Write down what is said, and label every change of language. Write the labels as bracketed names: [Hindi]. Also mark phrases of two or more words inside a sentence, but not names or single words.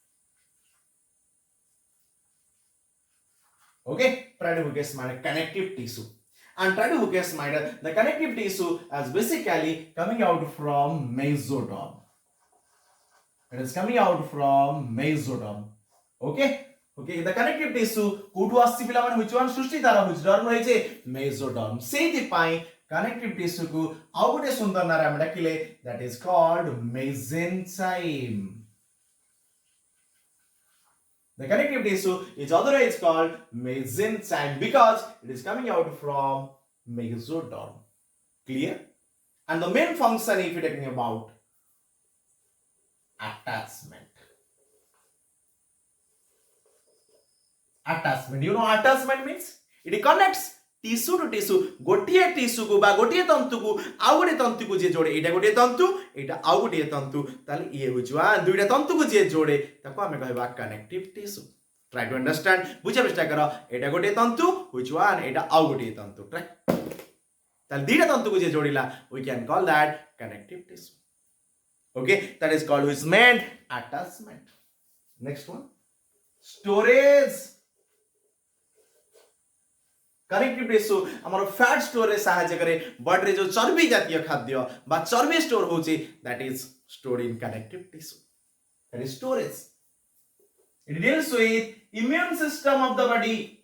[English] Okay, try to guess my connective tissue. And try to guess my the connective tissue as basically coming out from mesoderm. It is coming out from mesoderm. Okay. Okay, the connective tissue [Odia] କେଉଁଠୁ ଆସି ପିଲା ମାନେ [English] which one [Odia] ସୃଷ୍ଟି ତାରା [English] which derm रहिचे mesoderm. [Odia] ସେଥି ପାଇଁ [English] connective tissue [Odia] କୁ ଆଉ ଗୋଟେ ସୁନ୍ଦର ନାମ ଆମେ ଡାକିଲେ, [English] that is called mesenchyme. The connective tissue is otherwise called mesenchyme because it is coming out from mesoderm. Clear? And the main function, if you are talking about attachment. Attachment. You know attachment means? It connects tissue to tissue. [Odia] ଗୋଟିଏ tissue କୁ ବା ଗୋଟିଏ ତନ୍ତୁ କୁ ଆଉ ଗୋଟେ ତନ୍ତୁ କୁ ଯେ ଯୋଡ଼େ, ଏଇଟା ଗୋଟେ ତନ୍ତୁ, ଏଇଟା ଆଉ ଗୋଟେ ତନ୍ତୁ, ତାହାଲେ ଏ ହେଉଛି ଦୁଇଟା ତନ୍ତୁ କୁ ଯେ ଯୋଡ଼େ ତାକୁ ଆମେ କହିବା [English] connective tissue. Try to understand. [Odia] ବୁଝେ ଚେଷ୍ଟା କର. ଏଇଟା ଗୋଟେ ତନ୍ତୁ ହେଉଛି ଏଇଟା ଆଉ ଗୋଟେ ତନ୍ତୁ. Try. ତାହାଲେ ଦୁଇଟା ତନ୍ତୁ କୁ ଯେ ଯୋଡ଼ିଲା, [English] we can call that connective tissue. Okay, that is called which meant attachment. Next one, storage. connective tissue [Odia] ଆମର [English] fat storage [Odia] ସହାୟତା କରେ ବଡି ରେ ଯେ ଚର୍ବି ଜାତୀୟ ଖାଦ୍ୟ ବା ଚର୍ବି ଷ୍ଟୋର ହେଉଛି, [English] that is stored in connective tissue. That is storage. It deals with immune system of the body.